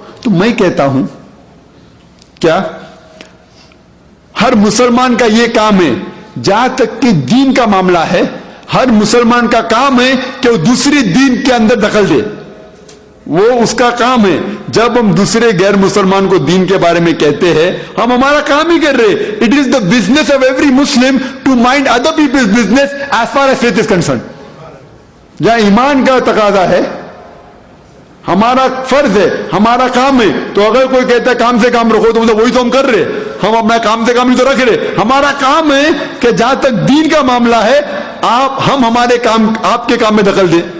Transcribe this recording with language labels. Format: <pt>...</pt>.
<ur>تو میں کہتا ہوں کیا ہر مسلمان کا یہ کام ہے, جہاں تک کہ دین کا معاملہ ہے, ہر مسلمان کا کام ہے کہ وہ دوسری دین کے اندر دخل دے. وہ اس کا کام ہے. جب ہم دوسرے غیر مسلمان کو دین کے بارے میں kehte ہیں, ہم ہمارا کام ہی کر رہے.</ur> <en>It is the business of every Muslim to mind other people's business as far as faith is concerned.</en> <ur>جہاں ایمان کا تقاضا ہے, ہمارا فرض ہے, ہمارا کام ہے. تو اگر کوئی کہتا ہے کام سے کام رکھو, تو مطلب وہی تو ہم کر رہے. ہم اپنا کام سے کام ہی تو رکھ رہے. ہمارا کام ہے کہ جہاں تک دین کا معاملہ ہے ہم ہمارے کام, آپ کے کام میں دخل دیں.</ur>